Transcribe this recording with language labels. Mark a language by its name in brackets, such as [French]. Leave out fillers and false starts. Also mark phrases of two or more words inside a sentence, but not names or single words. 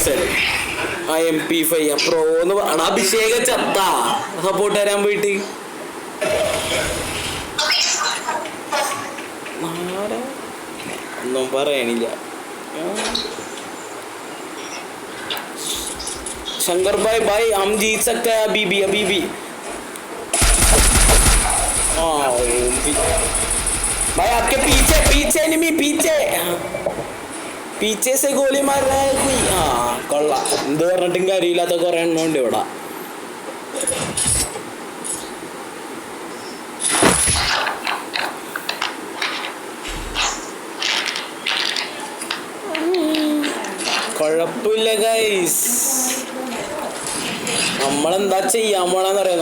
[Malayalam] MP5 പ്രോ എന്ന് പറഞ്ഞ അഭിഷേക ചത്ത സപ്പോർട്ട് തരാൻ പോയിട്ട്. ഒന്നും പറയണില്ല. [Hindi] शंकर भाई हम जीत सकते अबीबी. भाई आपके पीछे एनिमी पीछे से गोली मार रहा है कोई. [Malayalam] കൊള്ളാം. എന്ത് പറഞ്ഞിട്ടും കാര്യമില്ലാത്ത കുറെ എണ്ണം ഉണ്ട് ഇവിടെ. കുഴപ്പമില്ല ഗൈസ്, നമ്മളെന്താ ചെയ്യാൻ പോണെന്ന് അറിയാം.